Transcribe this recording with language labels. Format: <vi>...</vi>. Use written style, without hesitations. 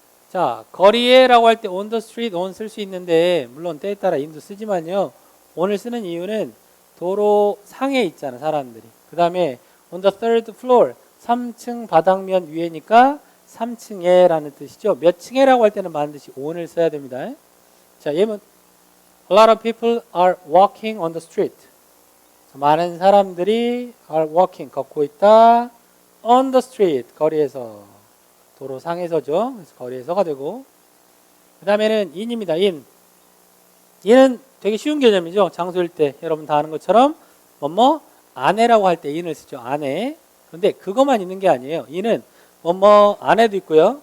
<ko>자, 거리에라고 할 때</ko> <en>on the street,</en> <ko>on 쓸 수 있는데 물론 때에 따라 in도 쓰지만요. on을 쓰는 이유는 도로 상에 있잖아, 사람들이. 그 다음에</ko> <en>on the third floor,</en> <ko>3층 바닥면 위에니까 3층에 라는 뜻이죠. 몇 층에라고 할 때는 반드시 on을 써야 됩니다. 자, 예문.</ko> <en>A lot of people are walking on the street.</en> <ko>자, 많은 사람들이 are walking, 걷고 있다.</ko> <en>on the street,</en> <ko>거리에서. 도로 상에서죠. 그래서 거리에서가 되고. 그 다음에는 in입니다. in은 되게 쉬운 개념이죠. 장소일 때 여러분 다 아는 것처럼 뭐뭐 안에라고 할 때 in을 쓰죠. 안에. 그런데 그것만 있는 게 아니에요. in은 뭐뭐 안에도 있고요.</ko>